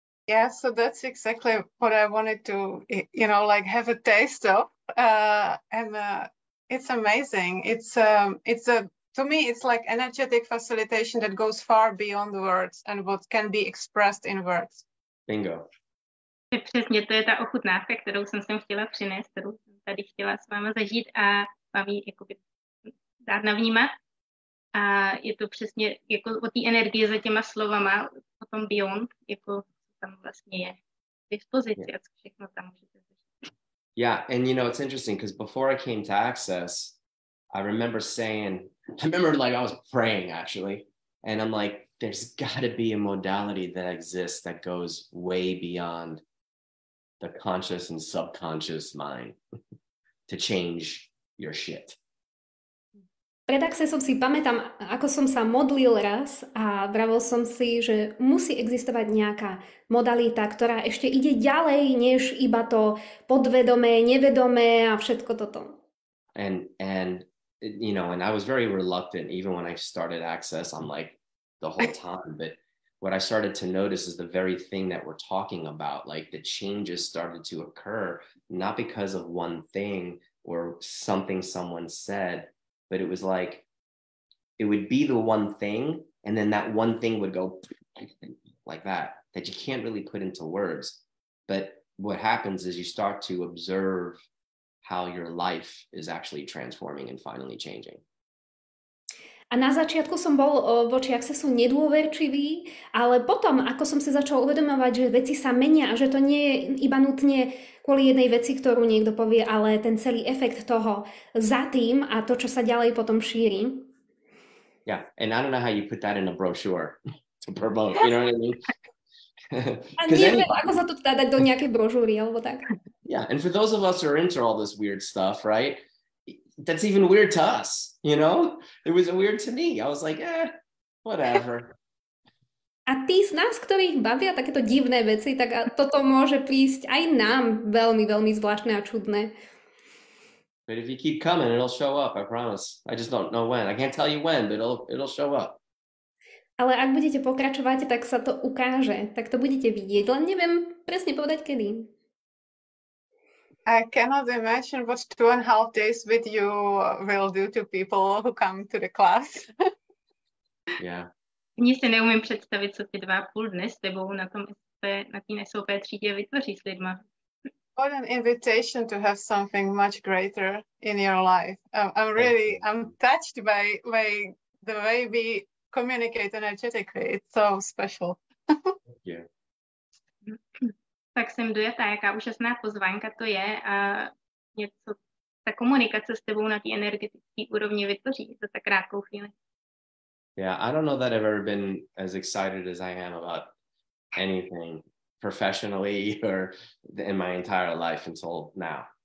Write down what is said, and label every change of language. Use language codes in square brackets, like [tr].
[en] Yeah, so that's exactly what I wanted to, have a taste of, and it's amazing. To me, it's like energetic facilitation that goes far beyond the words and what can be expressed in words. Bingo. [cs] Přesně, to je ta ochutnávka, kterou jsem sem chtěla přinést, kterou jsem tady chtěla s váma zažít a vám ji jakoby dát navnímat. A je to přesně jako o té energii za těma slovama, o tom beyond, jako tam vlastně je dispozici a co všechno tam můžete zažít. [en] Yeah, and it's interesting because before I came to Access, I remember like I was praying actually, and I'm like, there's got to be a modality that exists that goes way beyond the conscious and subconscious mind to change your shit. [sk] Pred Accessom si pamätám, ako som sa modlil raz a vravel som si, že musí existovať nejaká modalita, ktorá ešte ide ďalej, než iba to podvedomé, nevedomé a všetko toto. [en] And I was very reluctant even when I started Access. I'm like the whole time, but what I started to notice is the very thing that we're talking about, like the changes started to occur, not because of one thing or something someone said, but it was like, it would be the one thing, and then that one thing would go like that you can't really put into words. But what happens is you start to observe how your life is actually transforming and finally changing. [sk] A na začiatku som bol voči Accessu nedôverčivý, ale potom, ako som si začal uvedomovať, že veci sa menia a že to nie je iba nutne kvôli jednej veci, ktorú niekto povie, ale ten celý efekt toho za tým a to, čo sa ďalej potom šíri. [en] Yeah, and I don't know how you put that in a brochure to promote, you know what I mean? [sk] A neviem, ako sa to dá dať do nejakej brožúry, alebo tak. [en] Yeah, and for those of us who are into all this weird stuff, right? That's even weird to us, It was weird to me. I was like, whatever. [sk] A tí z nás, ktorých bavia takéto divné veci, tak toto môže prísť aj nám veľmi, veľmi zvláštne a čudné. [en] But if you keep coming, it'll show up, I promise. I just don't know when. I can't tell you when, but it'll show up. [sk] Ale ak budete pokračovať, tak sa to ukáže. Tak to budete vidieť. Len neviem presne povedať, kedy. [en] I cannot imagine what 2.5 days with you will do to people who come to the class. Yeah. [cs] Ani si neumím představit, co ty 2,5 dny s tebou na té SOP třídě vytvoří s lidma. [en] What an invitation to have something much greater in your life. I'm touched by the way we communicate energetically. It's so special. Yeah. [cs] tak jsem dojatá, jaká úžasná pozvánka to je a něco, ta komunikace s tebou na té energetické úrovni vytvoří za tak krátkou chvíli. [en] Yeah, I don't know that I've ever been as excited as I am about anything professionally or in my entire life until now.